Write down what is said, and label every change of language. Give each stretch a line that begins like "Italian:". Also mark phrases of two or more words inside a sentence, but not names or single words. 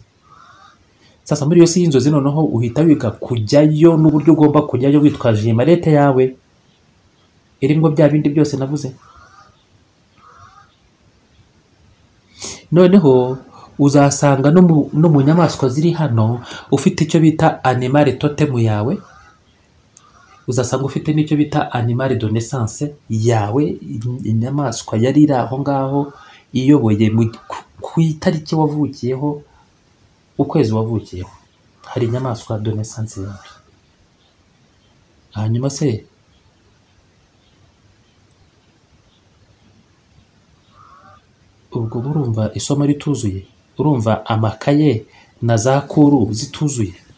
Kinyarwanda: Sasa muri iyo si y'inzozi noneho uhita wiga kujyayo n'uburyo ugomba kujyayo witwaje marete yawe irimo bya bindi byose navuze. Noneho uzasanga no mu nyamaswa ziri hano ufite icyo bita
English: animal totem
Kinyarwanda: yawe, uzasanga ufite n'icyo bita
French: animal de naissance
Kinyarwanda: yawe, inyamaswa yari iri aho ngaho iyoboye ku itariki wavukiyeho, ukwezi wavukiyeho, hari inyamaswa
French: de naissance
Kinyarwanda: yawe. Hanyuma se ubwo urumva isomo rituzuye? Urumva amakaye na za kuru zituzuye?